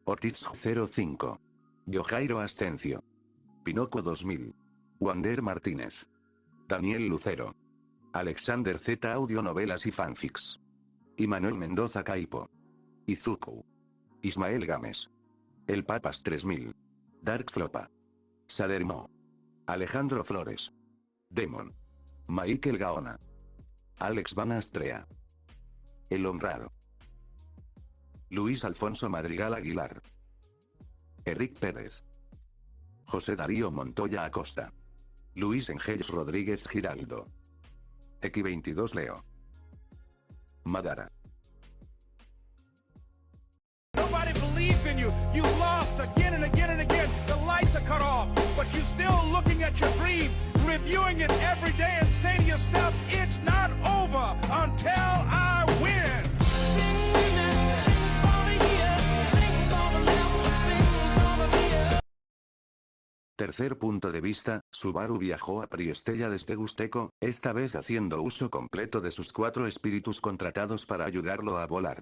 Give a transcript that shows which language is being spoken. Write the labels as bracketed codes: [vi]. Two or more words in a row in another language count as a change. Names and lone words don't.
[es] Ortiz 05. Yojairo Ascencio. Pinoco 2000. Wander Martínez. Daniel Lucero. Alexander Z. Audionovelas y fanfics. Imanuel Mendoza Caipo. Izuku. Ismael Gámez. El Papas 3000. Dark Flopa. Sadermo. Alejandro Flores. Demon. Michael Gaona. Alex Van Astrea. El Honrado. Luis Alfonso Madrigal Aguilar. Eric Pérez. José Darío Montoya Acosta. Luis Engels Rodríguez Giraldo. X22 Leo. Madara. [en] Nobody believes in you. You lost again and again and again. The lights are cut off, but you're still looking at your dream, reviewing it every day and saying to yourself, it's not over until I win. [es] Tercer punto de vista, Subaru viajó a Priestella desde Gusteco, esta vez haciendo uso completo de sus 4 espíritus contratados para ayudarlo a volar.